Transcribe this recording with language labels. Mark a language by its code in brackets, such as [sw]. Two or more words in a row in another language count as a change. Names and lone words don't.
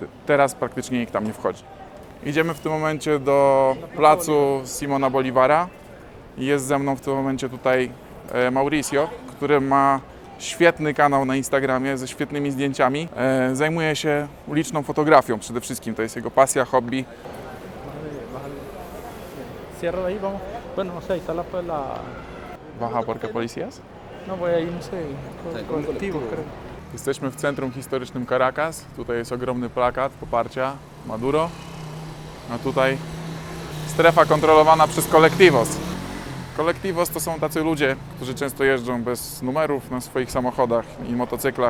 [pl] Teraz praktycznie nikt tam nie wchodzi. Idziemy w tym momencie do placu Simona Bolívara. Jest ze mną w tym momencie tutaj Mauricio, który ma świetny kanał na Instagramie ze świetnymi zdjęciami. Zajmuje się uliczną fotografią przede wszystkim, to jest jego pasja, hobby. [es] Cierra de ahí, vamos. Bueno, no sé, ahí está la... Baja porque policías? No, voy ahí, no sé, colectivos, creo. [pl] Jesteśmy w centrum historycznym Caracas. Tutaj jest ogromny plakat poparcia Maduro. A tutaj strefa kontrolowana przez Colectivos. Colectivos to są tacy ludzie, którzy często jeżdżą bez numerów na swoich samochodach i motocyklach.